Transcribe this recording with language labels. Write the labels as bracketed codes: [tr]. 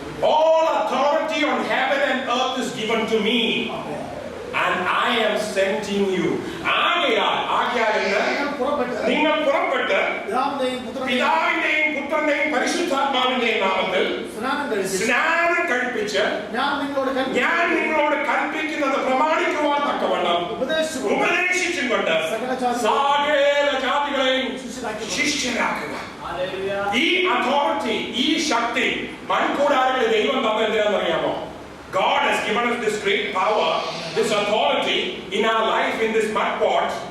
[en] All authority on heaven and earth is given to me. And I am sending you. [ml] ആകയാൽ നിങ്ങൾ പുറപ്പെട്ട് പിതാവിന്റെയും പുത്രന്റെയും പരിശുദ്ധാത്മാവിന്റെയും നാമത്തിൽ സ്നാനം കഴിപ്പിച്ച് ഞാൻ നിങ്ങളോട് കൽപ്പിക്കുന്നത് പ്രമാണിക്കുവാൻ തക്കവണ്ണം ഉപദേശിച്ചും കൊണ്ട് സകല ജാതികളെയും ശിഷ്യരാക്കുക. ഈ അതോറിറ്റി, ഈ ശക്തി മൺകൂടാരങ്ങളിൽ ദൈവം തന്നത് എന്തിനാണെന്നറിയാമോ? [en] God has given us this great power, this authority in our life in this mud pot.